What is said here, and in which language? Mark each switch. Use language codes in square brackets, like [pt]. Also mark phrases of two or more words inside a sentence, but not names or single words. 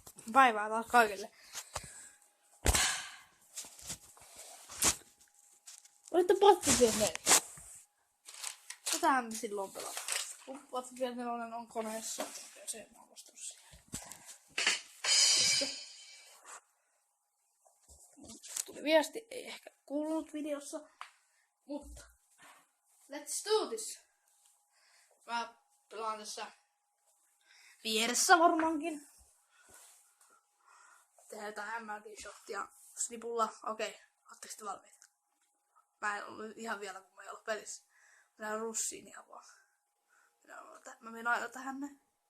[fi] Päivää taas kaikille. Olitte Battlefield 4. Tätähän me silloin pelataan. Kun Battlefield 4 on koneessa, ja se on vastunut siihen. Tuli viesti, ei ehkä kuulunut videossa. Mutta [en] let's do this. [fi] Mä pelaan tässä vieressä varmaankin. Tehdään jotain MLG-shottia snipulla. Okei, ootteko te valmiita? Mä en ollut ihan vielä, kun mä en ollut pelissä. Mä näen russiin ihan vaan. Mä menen aina tähän näin.